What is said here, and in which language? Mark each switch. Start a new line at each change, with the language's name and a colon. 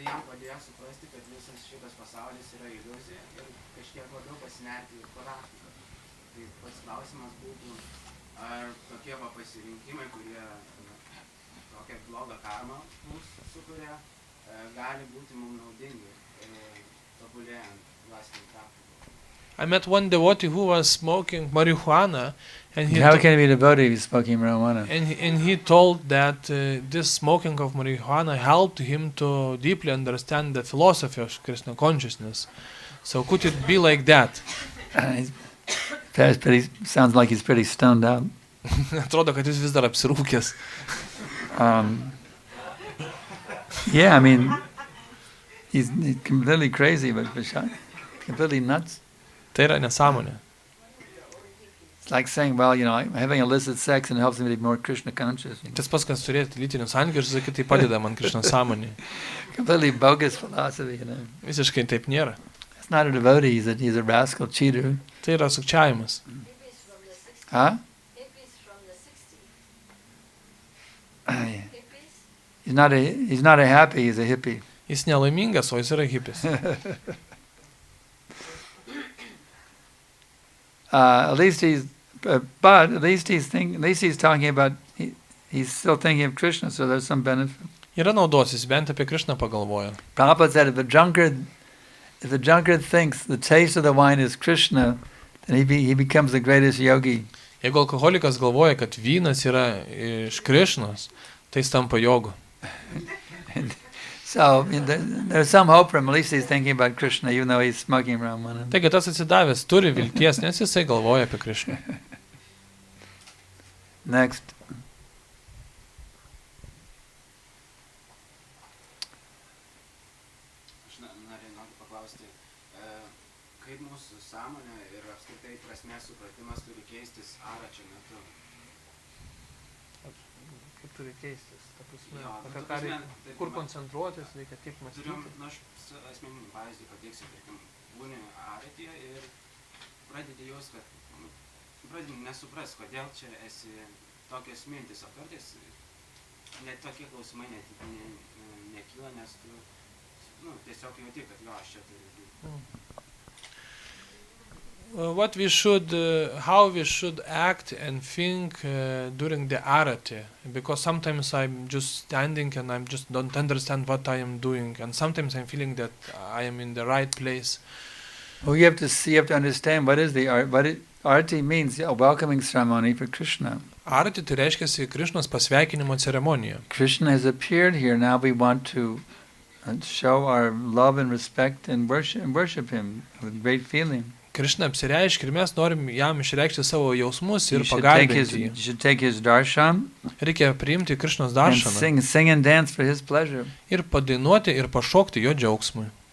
Lithuanian: Tai jam padėjo suprasti, kad visas šitas pasaulis yra iliuzija ir kažkiek labiau pasinerti į praktiką. Tai pats klausimas būtų, ar tokie pasirinkimai, kurie tokią blogą karmą mūsų sukuria, gali būti mums naudingi, tobulėjant dvasinį praktiką.
English: I met one devotee who was smoking marijuana, and How can he be a devotee if he's smoking marijuana? and he told that this smoking of marijuana helped him to deeply understand the philosophy of Krishna consciousness. So could it be like that? But he sounds like he's pretty stoned out.
Lithuanian: Atrodo, kad jis vis dar apsirūkęs.
English: Yeah, I mean, he's completely crazy, but completely nuts.
Lithuanian: Tai yra nesąmonė.
English: It's like saying, well, you know, having illicit sex and helps me be more Krishna conscious.
Lithuanian: Tas pats, kas turėti lytinius santykius, sakai, tai padeda man Krishna sąmonė.
English: Completely bogus philosophy, you know.
Lithuanian: Visiškai taip nėra.
English: It's not a devotee, he's a rascal cheater.
Lithuanian: Tai yra sukčiavimas. Huh?
English: Hippies from the 60s. He's not a happy, he's a hippie.
Lithuanian: Jis nelaimingas, o jis yra hipis.
English: At least he's talking about, he's still thinking of Krishna, so there's some benefit.
Lithuanian: Yra naudos, jis bent apie Krishną pagalvoja.
English: Prabhupada said if a drunkard thinks the taste of the wine is Krishna, then he becomes the greatest yogi.
Lithuanian: Jeigu alkoholikas galvoja, kad vynas yra iš Krishnos, tai jis tampa jogu.
English: So there's some hope for him. At least he's thinking about Krishna, even though he's smoking marijuana.
Lithuanian: Taigi tas atsidavęs turi vilties, nes jisai galvoja apie Krishną.
English: Next.
Lithuanian: Aš noriu paklausti, kaip mūsų sąmonė ir apskritai prasmės supratimas turi keistis aračio metu? Kaip turi keistis? Jo, Apie ką reikia, kur koncentruotis, reikia taip mąstyti. Aš asmeninį pavyzdį pateiksiu, tarkim, būni aratyje ir pradedi jaus, kad pradedi nesupras, kodėl čia esi tokios mintis, o kartais net tokie klausimai nekyla, nes tu tiesiog jauti, kad jo, aš čia turiu būti.
English: What we should, how we should act and think during the arati, because sometimes I'm just standing and I just don't understand what I am doing, and sometimes I'm feeling that I am in the right place. Well, you have to understand what is the arati means a welcoming ceremony for Krishna.
Lithuanian: Arati tai reiškia Krishnos pasveikinimo ceremonija.
English: Krishna has appeared here. Now we want to show our love and respect and worship him with great feeling.
Lithuanian: Krishna apsireiškia ir mes norim jam išreikšti savo jausmus ir pagarbinti jį.
English: You should take his darshan.
Lithuanian: Reikia priimti Krishnos
English: And
Lithuanian: darshaną
English: sing and dance for his pleasure.
Lithuanian: ir padainuoti ir pašokti jo džiaugsmui.